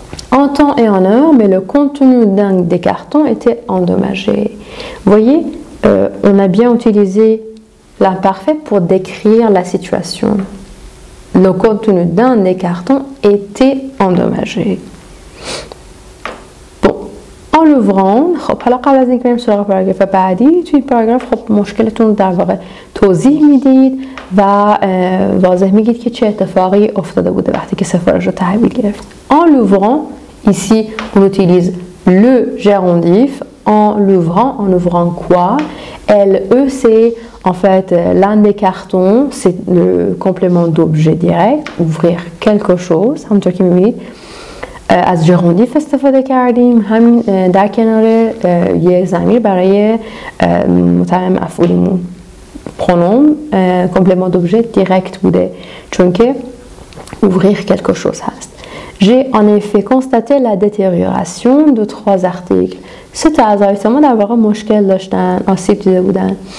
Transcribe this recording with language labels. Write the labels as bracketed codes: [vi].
[fr] En temps et en heure, mais le contenu des cartons était endommagé. Vous voyez, on a bien utilisé l'imparfait pour décrire la situation. Le contenu d'un des cartons était endommagé. Bon, en [fa] l'ouvrant خب حالا قبل از اینکه بریم سراغ پاراگراف بعدی توی پاراگراف خب مشکلتون در واقع توضیح میدید و واضح میگید که چه اتفاقی افتاده بوده وقتی که سفارش رو تحویل گرفت. [fr] En l'ouvrant, ici on utilise le gérondif. En ouvrant quoi? LE, c'est en fait l'un des cartons, c'est le complément d'objet direct, ouvrir quelque chose. [fa] همونطور که میبینید از ژرندیف استفاده کردیم. همین در کنار یه ضمیر برای متمم مفعولیمون [fr] pronom complément d'objet direct [fa] بوده چون که [fr] ouvrir quelque chose [fa] هست. [fr] J'ai en effet constaté la détérioration de 3 articles. [fa] سه تا از آیتما در واقع مشکل داشتن، آسیب دیده بودن.